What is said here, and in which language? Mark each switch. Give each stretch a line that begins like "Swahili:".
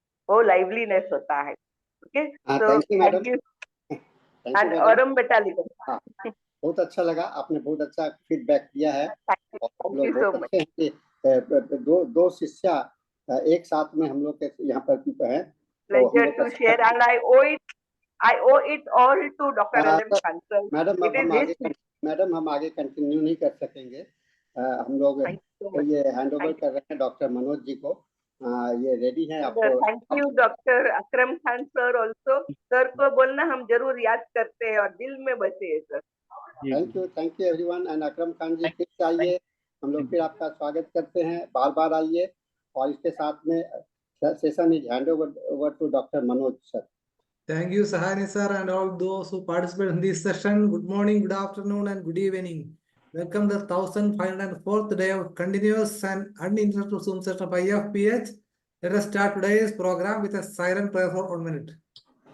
Hindi: वो लाइवलीनेस होता है.
English: Okay, so thank you and Aurum Metallicum.
Hindi: हाँ, बहुत अच्छा लगा, आपने बहुत अच्छा फीडबैक दिया है.
English: Thank you so much.
Hindi: कि दो शिष्या एक साथ में हम लोग के यहाँ पर हैं.
English: Pleasure to share, and I owe it all to Dr. L.M. Khan sir.
Hindi: Madam हम आगे कंटिन्यू नहीं कर सकेंगे. हम लोग ये हैंड ओवर कर रहे हैं डॉक्टर मनोज जी को. ये रेडी हैं आपको.
English: Thank you doctor Akram Khan sir also.
Hindi: Sir को बोलना हम जरूर याद करते हैं और दिल में बसे है sir.
English: Thank you everyone.
Hindi: And Akram Khan जी फिर आइए, हम लोग फिर आपका स्वागत करते हैं. बार बार आइए. और इसके साथ में
English: session is hand over to
Hindi: doctor Manoj sir.
English: Thank you, Sahani sir, and all those who participate in this session. Good morning, good afternoon, and good evening. Welcome to the 1504th day of continuous and uninterrupted Zoom session of IFPH. Let us start today's program with a silent prayer for 1 minute.